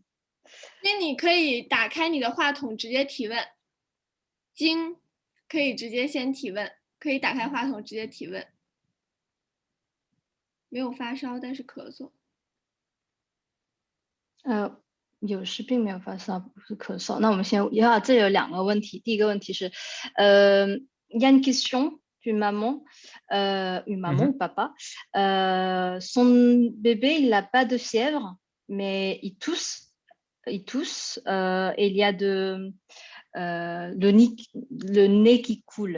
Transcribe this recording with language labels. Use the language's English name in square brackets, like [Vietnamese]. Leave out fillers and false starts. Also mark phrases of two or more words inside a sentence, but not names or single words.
[Chinese] 那你可以打开你的话筒直接提问，可以直接先提问，可以打开话筒直接提问。没有发烧，但是咳嗽。有时并没有发烧，不是咳嗽。那我们这有2个问题。第一个问题是 [French] il y a une question d'une maman, une maman ou papa. Son bébé, il n'a pas de fièvre, mais il tousse. Et il y a le nez qui coule.